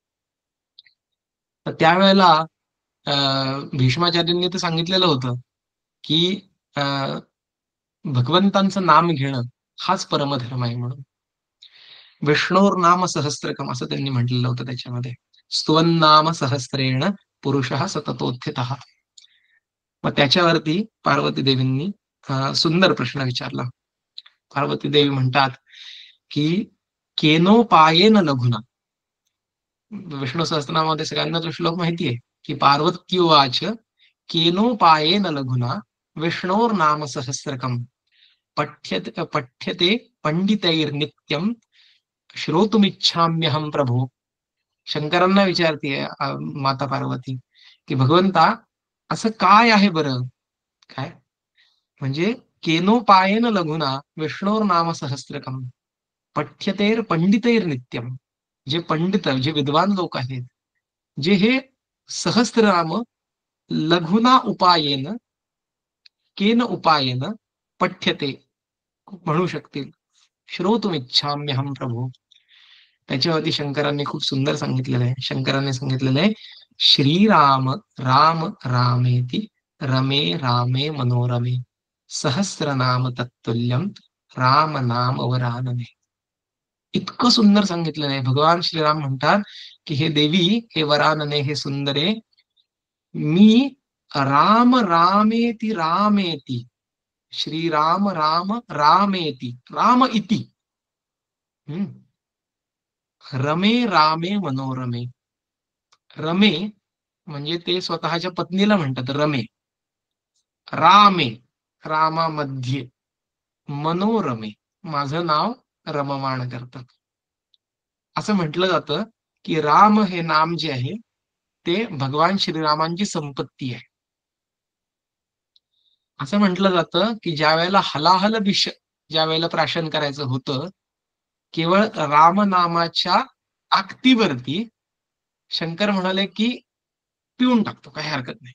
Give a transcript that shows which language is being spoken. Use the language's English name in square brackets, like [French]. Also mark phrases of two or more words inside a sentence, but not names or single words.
[Marathi] तर त्यावेळेला भीष्माचार्यांनी तर सांगितलेलं होतं की भगवंतांचं नाम घेणं हाच परमधर्म आहे म्हणून. [Sanskrit] विष्णोर नाम सहस्त्रकम [Marathi] असं त्यांनी म्हटलेलं होतं त्याच्यामध्ये. [Sanskrit] स्तुवन्नाम सहस्रेण पुरुषः सततोत्थितः. [Marathi] मग त्याच्यावरती पार्वती देवींनी सुंदर प्रश्न विचारला. पार्वती देवी म्हणतात की [Sanskrit] केनोपायेन लघुना. [Marathi] विष्णू सहस्त्रनामामध्ये सगळ्यांना तो श्लोक माहिती आहे की [Sanskrit] पार्वत्युवाच केनोपायेन लघुना विष्णोर नाम सहस्त्रकम पठ्यते पंडितैर्नित्यम श्रोतुमिच्छाम्यहम प्रभो. [Marathi] शंकरांना विचारतीये माता पार्वती की भगवंता असं काय आहे बरं? काय म्हणजे [Sanskrit] केनोपायेन लघुना विष्णोर नाम सहस्त्रकम पठ्यतेर पंडितैर नित्यम. [Marathi] जे पंडित, जे विद्वान लोक आहेत, जे हे सहस्त्रनाम [Sanskrit] लघुना उपायेन, केन उपायेन पठ्यते [Marathi] म्हणू शकतील. [Sanskrit] श्रोतुमिच्छाम्यहम प्रभू. [Marathi] त्याच्यावरती शंकरांनी खूप सुंदर सांगितलेलं आहे. शंकरांनी सांगितलेलं आहे, [Sanskrit] श्रीराम राम रामेति रमे रामे मनोरमे सहस्रनाम तत्तुल्यम राम नाम वरानने. [Marathi] इतकं सुंदर सांगितलेलं आहे. भगवान श्रीराम म्हणतात की हे देवी, हे वरानने, हे सुंदरे, मी [Sanskrit] राम रामेति रामेति, श्रीराम राम रामेति, राम इति, रमे रामे मनोरमे. [Marathi] रमे म्हणजे ते स्वतःच्या पत्नीला म्हणतात रमे. रामे, रामामध्ये. मनोरमे, माझं नाव रममाण करतात. असं म्हटलं जातं की राम हे नाम जे आहे ते भगवान श्रीरामांची संपत्ती आहे. असं म्हटलं जातं की ज्या वेळेला हलाहल विष ज्या वेळेला प्राशन करायचं होतं, केवळ रामनामाच्या ताकदीवरती शंकर म्हणाले की पिऊन टाकतो, काही हरकत नाही.